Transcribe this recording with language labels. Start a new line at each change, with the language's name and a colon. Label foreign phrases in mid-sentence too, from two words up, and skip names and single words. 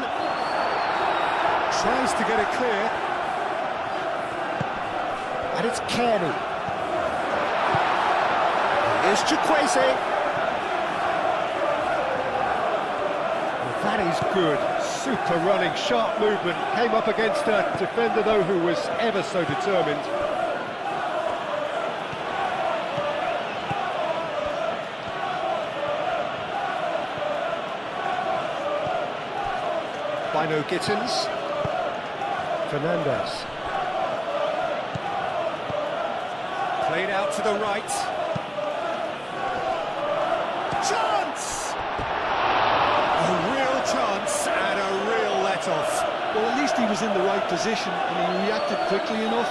English: Tries to get it clear. And it's Kearney. Here's Chukwueze. Well, that is good. Super running, sharp movement. Came up against a defender, though, who was ever so determined. Bino Gittins. Fernandez. Played out to the right. Chance! A real chance, and off. Well, at least he was in the right position and he reacted quickly enough.